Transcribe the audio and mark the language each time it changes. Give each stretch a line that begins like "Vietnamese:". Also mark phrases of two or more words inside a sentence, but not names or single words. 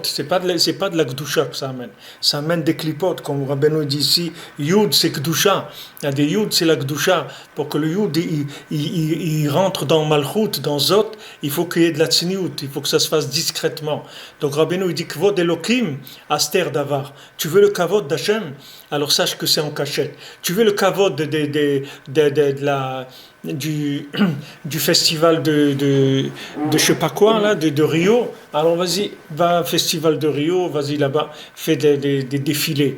French: C'est pas de la gdusha que ça amène. Ça amène des clipotes, comme Rabbeinu dit ici. Yud c'est gdusha. Il y a des yud c'est la gdusha. Pour que le yud il rentre dans malchut, dans zot, il faut qu'il y ait de la tsniout, il faut que ça se fasse discrètement. Donc Rabbeinu il dit
Hebrew: כבוד אלוקים הסתר דבר.
French: Tu veux le kavod d'Hachem, alors sache que c'est en cachette. Tu veux le kavod du festival de je sais pas quoi là, de Rio. Alors vas-y, va au festival de Rio, vas-y là-bas, fais des défilés.